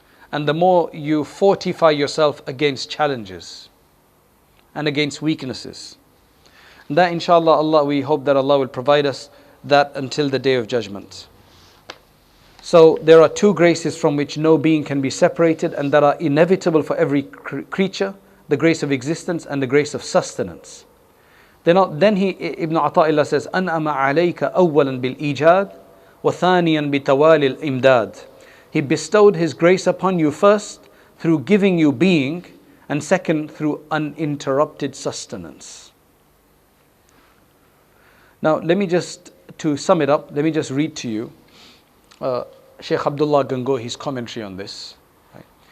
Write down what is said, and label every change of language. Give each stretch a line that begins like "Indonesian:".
English: And the more you fortify yourself against challenges and against weaknesses. And that inshallah, we hope that Allah will provide us that until the Day of Judgment. So there are two graces from which no being can be separated, and that are inevitable for every creature: the grace of existence and the grace of sustenance. Then Ibn Ata'illah says,
Arabic: أَنْأَمَ عَلَيْكَ أَوَّلًا بِالْإِيجَادِ وَثَانِيًا بِتَوَالِ الْإِمْدَادِ.
English: He bestowed His grace upon you first through giving you being, and second through uninterrupted sustenance. Now to sum it up, let me just read to you Shaykh Abdullah Gangohi's commentary on this. Right?